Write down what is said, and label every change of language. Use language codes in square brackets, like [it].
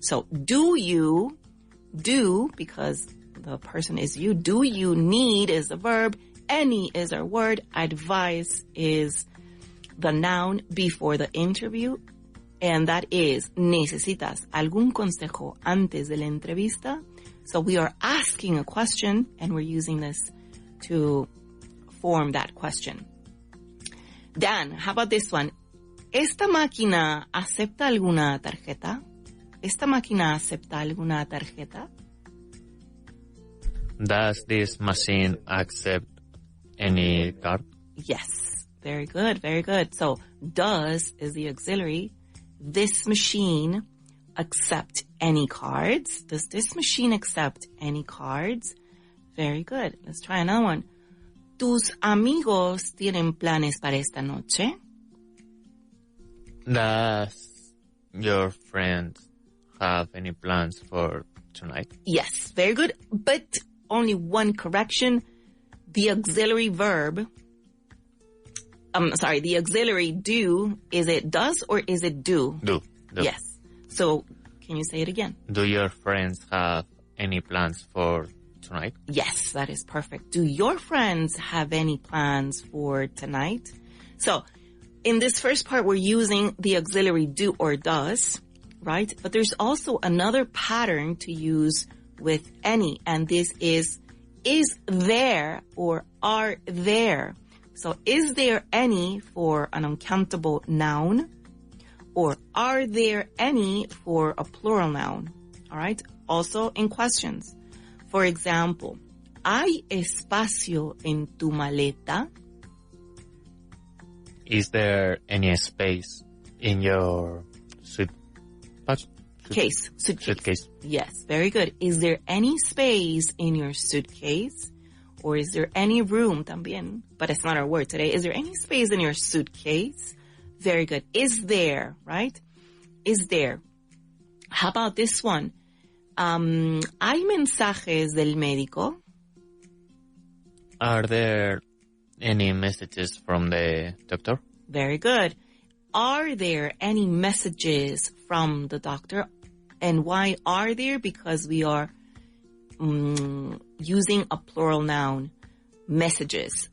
[en] So do you, because the person is you, do you need is the verb, any is our word, advice is the noun before the interview, and that is, [es] ¿necesitas algún consejo antes de la entrevista? [en] So we are asking a question, and we're using this to form that question. Dan, how about this one? [es] ¿Esta máquina acepta alguna tarjeta? ¿Esta máquina acepta alguna tarjeta? [en] Does this machine accept any card? Yes. Very good. Very good. So does is the auxiliary. This machine accept any cards? Does this machine accept any cards? Very good. Let's try another one. [es] ¿Tus amigos tienen planes para esta noche? [en] Does your friends have any plans for tonight? Yes. Very good. But only one correction. The auxiliary verb, the auxiliary do, is it does or is it do? Do. Yes. So, can you say it again? Do your friends have any plans for tonight? Yes, that is perfect. Do your friends have any plans for tonight? So, in this first part, we're using the auxiliary do or does, right? But there's also another pattern to use with any, and this is there or are there. So is there any for an uncountable noun, or are there any for a plural noun? All right. Also in questions. For example, [es] ¿hay espacio en tu maleta? [en] Is there any space in your suitcase? Yes, very good. Is there any space in your suitcase? Or is there any room [es] también? [en] But it's not our word today. Is there any space in your suitcase? Very good. Is there, right? Is there. How about this one? [es] ¿Hay mensajes del médico? [en] Are there any messages from the doctor? Very good. Are there any messages from the doctor? And why are there? Because we are using a plural noun. messages.